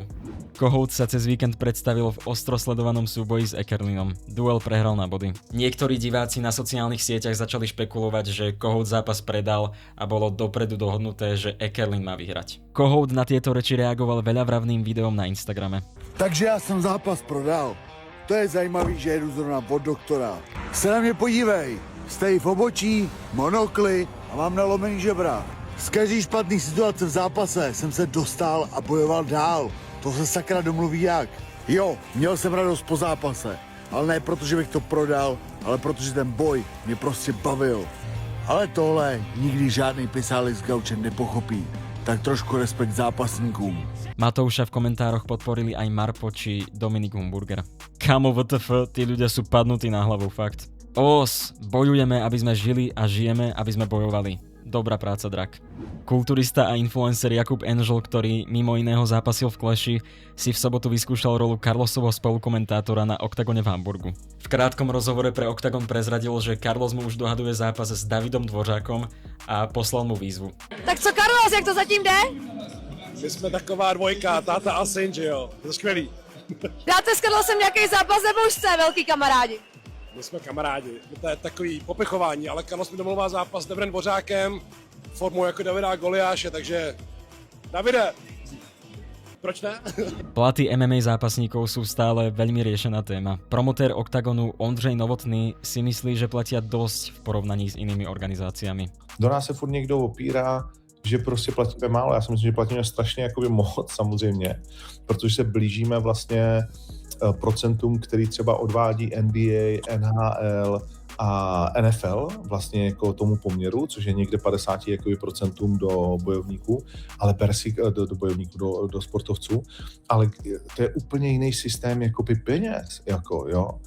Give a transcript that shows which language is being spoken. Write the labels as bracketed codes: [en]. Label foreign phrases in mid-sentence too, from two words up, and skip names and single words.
[sk] Kohhout sa cez víkend predstavil v ostro sledovanom súboji s Ekerlinom. Duel prehral na body. Niektorí diváci na sociálnych sieťach začali špekulovať, že Kohhout zápas predal a bolo dopredu dohodnuté, že Ekerlin má vyhrať. Kohhout na tieto reči reagoval veľavravným videom na Instagrame. [cs] Takže já jsem zápas prodal. To je zajímavý, že jedu zrovna od doktora. Se na mě podívej. Stejí v obočí, monokly a mám nalomený žebra. Z každý špatný situace v zápase jsem se dostal a bojoval dál. To se sakra domluví jak. Jo, měl jsem radost po zápase, ale ne proto, že bych to prodal, ale protože ten boj mě prostě bavil. Ale tohle nikdy žádný pisálek s gaučem nepochopí. Tak trošku respekt zápasníkům. [sk] Matouša v komentároch podporili aj Marpo či Dominik Humburger. Kamo WTF, tí ľudia sú padnutí na hlavu, fakt. Bojujeme, aby sme žili a žijeme, aby sme bojovali. Dobrá práca, drak. Kulturista a influencer Jakub Angel, ktorý mimo iného zápasil v Clashi, si v sobotu vyskúšal rolu Carlosovho spolukomentátora na Oktagone v Hamburgu. V krátkom rozhovore pre Oktagon prezradil, že Carlos mu už dohaduje zápas s Davidom Dvořákom a poslal mu výzvu. [cs] Tak co Carlos, jak to zatím jde? My jsme taková dvojka, táta a syn, že jo? To je skvělý. Dáte s Carlosem nějaký zápas nebo už jste velký kamarádi? My jsme kamarádi, to je takový popichování, ale Carlos mi domluvá zápas s Davidem Dvořákem, formou jako Davida a Goliáše, takže Davide, proč ne? [sk] Platy MMA zápasníkov sú stále veľmi riešená téma. Promotér Oktagonu Ondřej Novotný si myslí, že platia dosť v porovnaní s inými organizáciami. [cs] Do nás se furt někdo opírá, že prostě platíme málo. Já si myslím, že platíme strašně jakoby moc samozřejmě, protože se blížíme vlastně procentům, který třeba odvádí NBA, NHL a NFL vlastně jako tomu poměru, což je někde 50 jakoby procentům do bojovníků, ale do bojovníků, do sportovců, ale to je úplně jiný systém jakoby peněz, jako jo.